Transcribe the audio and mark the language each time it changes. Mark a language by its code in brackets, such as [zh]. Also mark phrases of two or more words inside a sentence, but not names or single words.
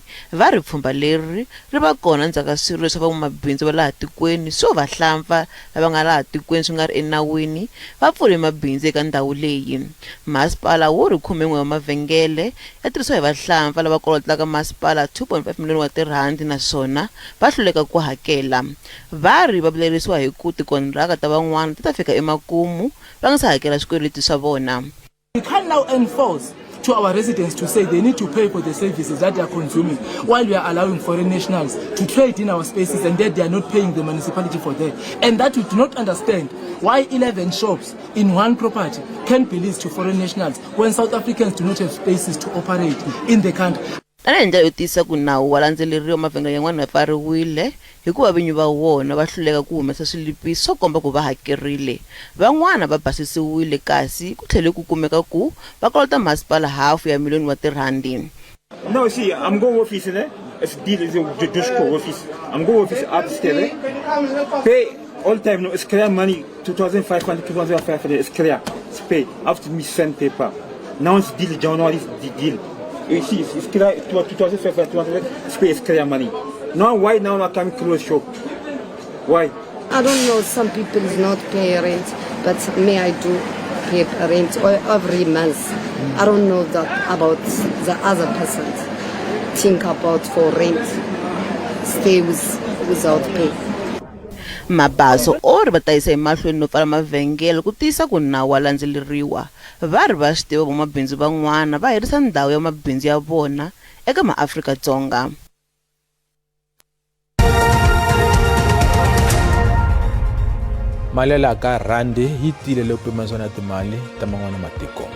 [ts] Va ri pfhumba leri ri va kona ndzhaka swilo leswi van'wamabindzu va laha tikweni swo va hlampfa lava nga laha tikweni swi nga ri enawini va pfule mabindzu eka ndhawu leyi. Masipala wu ri 11 wa mavhengele ya tirhisiwa hi vahlampfa lava kolotaka masipala 2.5 miliyoni wa tirhandi naswona va hluleka ku hakela. Va ri va vilerisiwa hi ku tikontraka ta van'wana ta fika emakumu va nga si hakela swikweleti swa vona. [en] We can now enforce to our residents to say they need to pay for the services that they are consuming while we are allowing foreign nationals to trade in our spaces and that they are not paying the municipality for that. And that we do not understand why 11 shops in one property can be leased to foreign nationals when South Africans do not have spaces to operate in the country. [ts] Tanihi ndlela yo tiyisa ku nawu wa landzeleriwa mavhengele yan'wana ya pfariwile hikuva vinyi va wona va hluleka ku humesa swilipiso swo komba ku va hakerile. Van'wana va basisiwile kasi ku tlhele ku kumeka ku va kolota masipala $500,000 wa tirhandi. [en] No, see, I'm going office, it's deal is the office. I'm going office upstairs. Pay all time, no, it's clear money, 2,500, 2,500, it's clear. It's pay. After me send paper. Now it's deal, January is the deal. You see, it's clear, 2,500, 200, it's pay, it's clear money. Now, why now I can't close shop? Why? I don't know, some people is not pay rent, but me, I do pay rent every month. I don't know that about the other persons. think about for rent, stay without pay. [ts] Mabaso o ri va ta yisa emahlweni no pfala mavhengele ku tiyisa ku nawu wa landzeleriwa. Va ri va swi tiva vamabindzu van'wana va herisa ndhawu ya mabindzu ya vona eka maAfrika-Dzonga. Mali ya ka randi yi tile loko pimanisiwa na timali ta man'wana matiko.